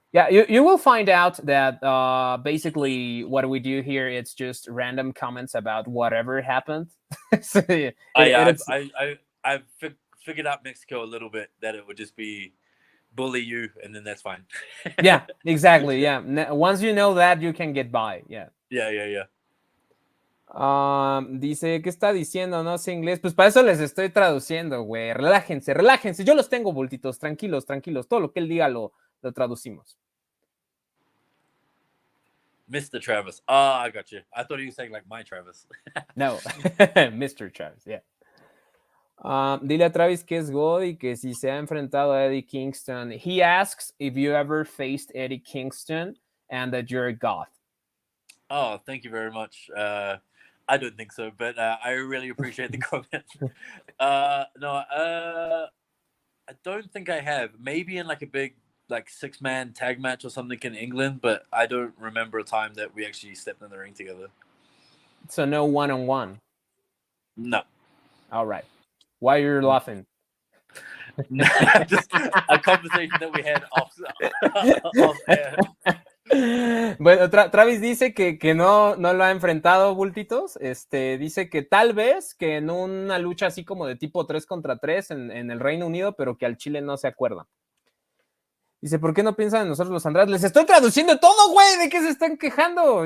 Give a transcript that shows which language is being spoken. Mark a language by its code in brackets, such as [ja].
[en] Yeah, you will find out that basically what we do here, it's just random comments about whatever happened. So, I've figured out Mexico a little bit that it would just be bully you and then that's fine. Yeah, exactly. Yeah. Once you know that, you can get by. Yeah. Yeah. [es] Dice, ¿qué está diciendo? No sé inglés. Pues para eso les estoy traduciendo, güey. Relájense. Yo los tengo, Bultitos. Tranquilos. Todo lo que él diga lo traducimos. [en] Mr. Travis. Oh, I got you. I thought he was saying like my Travis. No, Mr. Travis, yeah. Dile a Travis que es God y que si se ha enfrentado a Eddie Kingston. He asks if you ever faced Eddie Kingston and that you're a goth. Oh, thank you very much. I don't think so, but I really appreciate the comment. No, I don't think I have. Maybe in like a big like 6-man tag match or something in England, but I don't remember a time that we actually stepped in the ring together. So no one-on-one. No. All right. Why you're laughing? Just a conversation that we had off air. [es] Bueno, Travis dice que no lo ha enfrentado, Bultitos. Dice que tal vez que en una lucha así como de tipo 3 contra 3 en el Reino Unido, pero que al Chile no se acuerda. Dice, ¿por qué no piensan en nosotros los Andrades? Les estoy traduciendo todo, güey. ¿De qué se están quejando?